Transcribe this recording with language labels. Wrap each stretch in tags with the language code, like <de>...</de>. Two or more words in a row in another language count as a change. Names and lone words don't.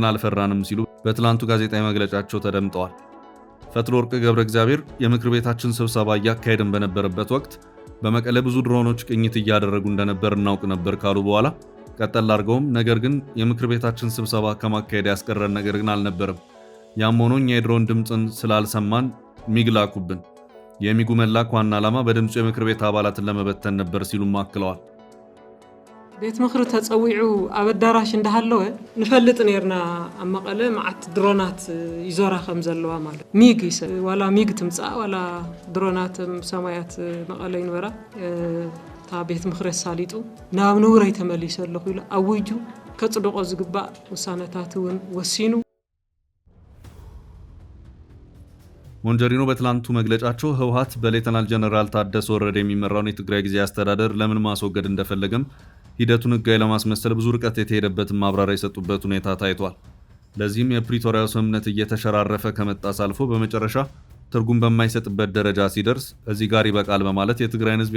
<am>አልፈራንም ሲሉ በትላንቱ ጋዜጣዊ መግለጫቸው ተደምጠዋል። ፈትለወርቅ ገብረ እግዚአብሔር የምክር ቤታችን ስብሰባ እያካሄድን በነበረበት ወቅት በመቀለ ብዙ ድሮኖች ቅኝት እያደረጉ እንደነበር እናውቅ ነበር ካሉ በኋላ ቀጠል አድርገውም ነገር ግን የምክር ቤታችን ስብሰባ ከማካሄድ ያስቀረን ነገር ግን አልነበረም። ያም ሆኖ እኛ የድሮን ድምፅን ስላልሰማን ሚግ ላኩብን። የሚጉ መላክ ዋና ዓላማ በድምፁ የምክር ቤት አባላትን ለመበተን ነበር ሲሉም አክለዋል።</am> <ti>ቤት ምክሪ ተጸዊዑ ኣብ ኣዳራሽ እንዳሃለወ ንፈልጥ ነርና ኣብ መቐለ ማዓት ድሮናት ይዞራ ከም ዘለዋ ማለት ሚግ ዋላ ሚግ ትምጻእ ዋላ ድሮናት ሰማያት መቐለ ይንበራ ታ ቤት ምክሪ ሳሊጡ ናብ ንውረይ ተመሊሰ ኣለኹ ኢሉ ኣውጁ ከጽድቆ ዝግባእ ውሳነታት እውን ወሲኑ።</ti> <am>ሞንጆሪኖ በትላንቱ መግለጫቸው ህወሓት በሌተናል ጀነራል ታደሰ ወረደ የሚመራውን የትግራይ ጊዜያዊ አስተዳደር ለምን ማስወገድ እንደፈለገም ሂደቱን ህጋዊ ለማስመሰል ብዙ ርቀት የተሄደበትን ማብራሪያ የሰጡበት ሁኔታ ታይቷል። ለዚህም የፕሪቶሪያው ስምምነት እየተሸራረፈ ከመጣስ አልፎ በመጨረሻ ትርጉም በማይሰጥበት ደረጃ ሲደርስ እዚህ ጋር ይበቃል በማለት የትግራይን ህዝብ</am>